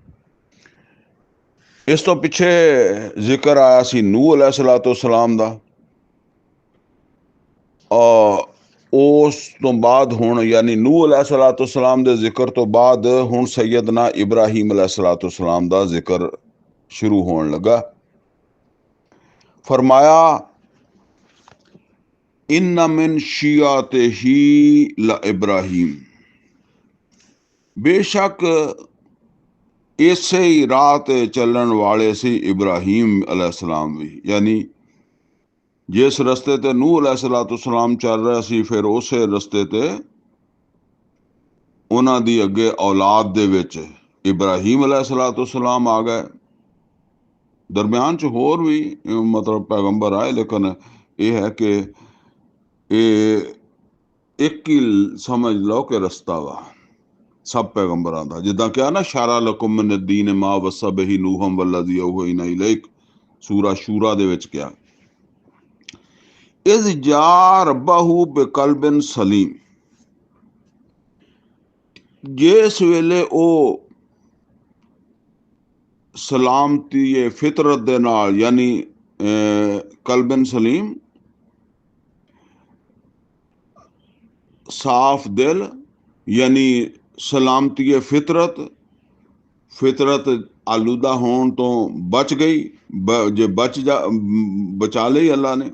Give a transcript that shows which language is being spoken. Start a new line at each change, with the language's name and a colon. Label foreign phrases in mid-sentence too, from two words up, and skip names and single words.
Punjabi: اس تو پچھے ذکر آیا سی نوح
Arabic: عليه الصلاة والسلام
Punjabi: دا. اور اس تو بعد ہن یعنی نوح
Arabic: عليه الصلاة والسلام
Punjabi: دے ذکر تو بعد ہن سیدنا ابراہیم
Arabic: عليه الصلاة والسلام
Punjabi: دا ذکر شروع ہونے لگا. فرمایا
Arabic: إن من شيعته ل إبراهيم,
Punjabi: بیشک اسے ہی راہ تے چلن والے سی ابراہیم علیہ السلام بھی. یعنی جس رستے تے نوح
Arabic: عليه الصلاة والسلام
Punjabi: چل رہا سی پھر اس رستے تے انہاں دی اگے اولاد دے وچ ابراہیم
Arabic: عليه الصلاة والسلام
Punjabi: آ گئے. درمیان چ ہور بھی مطلب پیغمبر آئے، لیکن یہ ہے کہ یہ ایک ہی سمجھ لو کہ رستہ وا سب پیغمبراں دا. جداں کیا
Arabic: نا شرع لكم من دين ما وصى به نوحا والذي أوحينا إليك
Punjabi: سورہ شوریٰ دے وچ کیا
Arabic: إذ جاء ربه بقلب سليم,
Punjabi: جس ویلے او سلامتی فطرت دے نال یعنی
Arabic: قلب سليم
Punjabi: صاف دل یعنی سلامتی فطرت، فطرت آلودہ ہونے تو بچ گئی جے بچا لی اللہ نے.